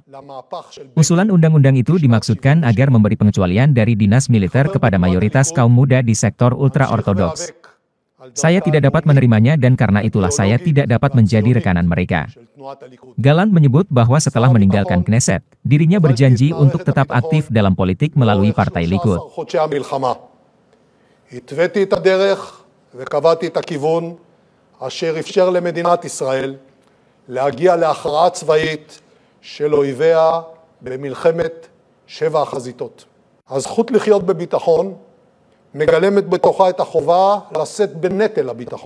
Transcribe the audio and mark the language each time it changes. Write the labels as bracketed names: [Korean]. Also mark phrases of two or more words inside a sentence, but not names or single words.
[Indonesian] Usulan undang-undang itu dimaksudkan agar memberi pengecualian dari dinas militer kepada mayoritas kaum muda di sektor ultra-ortodoks. Saya tidak dapat menerimanya dan karena itulah saya tidak dapat menjadi rekanan mereka. Gallant menyebut bahwa setelah meninggalkan Knesset, dirinya berjanji untuk tetap aktif dalam politik melalui Partai Likud. [Hebrew] התוויתי את הדרך וקבעתי את הכיוון אשר אפשר למדינת ישראל להגיע להכרעה צבאית של אויביה במלחמת 7 החזיתות. הזכות לחיות בביטחון מגלמת בתוכה את החובה לשאת בנטל הביטחון.